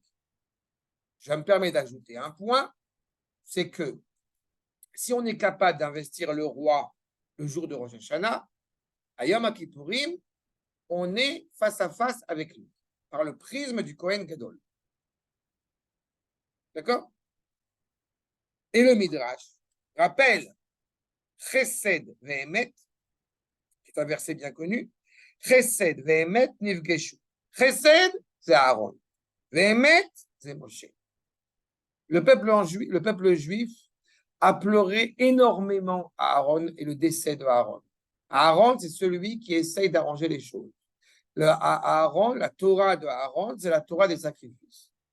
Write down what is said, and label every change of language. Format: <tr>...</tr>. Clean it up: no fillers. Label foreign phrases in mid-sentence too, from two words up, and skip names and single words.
<fr>Je me permets d'ajouter un point, c'est que si on est capable d'investir le roi le jour de Rosh Hashanah, à Yom Kippourim, on est face à face avec lui, par le prisme du</fr> <he>כהן גדול.</he> <fr>D'accord? Et le Midrash rappelle</fr> <he>חסד ואמת,</he> <fr>qui est un verset bien connu.</fr> <he>חסד ואמת נפגשו.</he> <fr>Chesed, c'est Aaron. Ve'emet, c'est Moshe. Le peuple juif a pleuré énormément à Aaron et le décès de Aaron. Aaron, c'est celui qui essaye d'arranger les choses. Aaron, la Torah de Aaron, c'est la Torah des sacrifices.</fr>